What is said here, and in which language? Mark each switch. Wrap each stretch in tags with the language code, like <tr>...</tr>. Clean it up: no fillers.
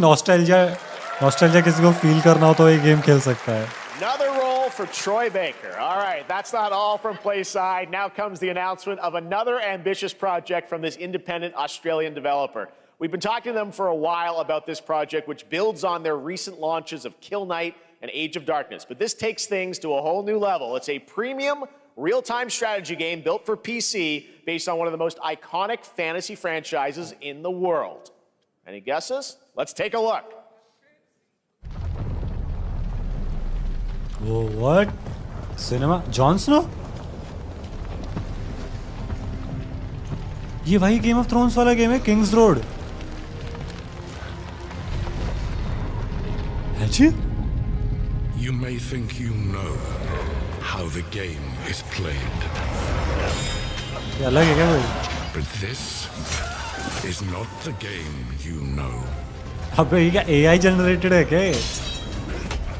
<hi>Nostalgia किसी को feel करना हो तो ये game खेल सकता है.</hi> <en>Another role for Troy Baker. All right, that's not all from PlaySide. Now comes the announcement of another ambitious project from this independent Australian developer. We've been talking to them for a while about this project, which builds on their recent launches of Kill Knight and Age of Darkness. But this takes things to a whole new level. It's a premium, real-time strategy game built for PC based on one of the most iconic fantasy franchises in the world. Any guesses? Let's take a look. Whoa, what? Cinema? Jon Snow?</en> <hi>ये वही Game of Thrones वाला game है, King's Road. है जी?</hi> <en>You may think you know how the game is played.</en> <hi>ये अलग है क्या भाई?</hi> <en>But this is not the game you know.</en> <hi>अबे ये क्या AI generated है क्या?</hi>